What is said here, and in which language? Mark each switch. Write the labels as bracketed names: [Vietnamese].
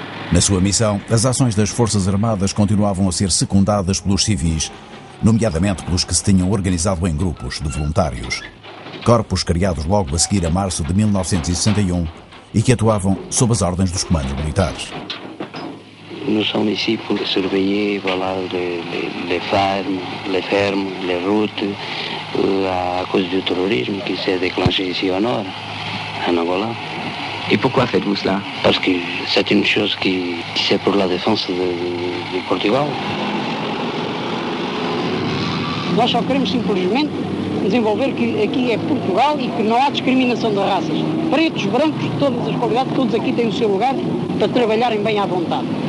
[Portuguese] Na sua missão, as ações das Forças Armadas continuavam a ser secundadas pelos civis, nomeadamente pelos que se tinham organizado em grupos de voluntários. Corpos criados logo a seguir a março de 1961 e que atuavam sob as ordens dos comandos militares. [French] Nous sommes ici pour surveiller les fermes, les routes, à cause du terrorisme qui s'est déclenché ici au nord, en Angola. Et pourquoi faites-vous cela? Parce que c'est une chose qui c'est pour la défense du Portugal. [Portuguese] Nós só queremos simplesmente desenvolver que aqui é Portugal e que não há discriminação de raças. Pretos, brancos, todas as qualidades, todos aqui têm o seu lugar para trabalharem bem à vontade.